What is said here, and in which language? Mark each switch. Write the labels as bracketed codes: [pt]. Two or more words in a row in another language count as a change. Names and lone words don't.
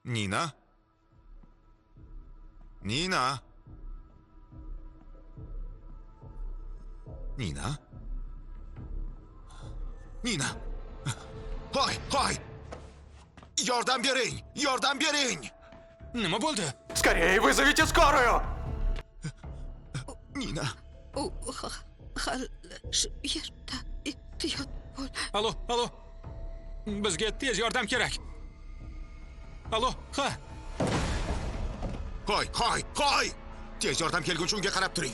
[uz] Nina? Nina? Nina? Nina! Hoy, hoy! Yordam bering! Yordam bering! Nima bo'ldi? [ru] Скорее вызовите скорую! [uz] Nina! u hali shu yerda ehtiyot bo'l. Alo, alo. Bizga tez yordam kerak. Alo, ha. Hoy, hoy, hoy! Tez yordam kelguncha unga qarab turing.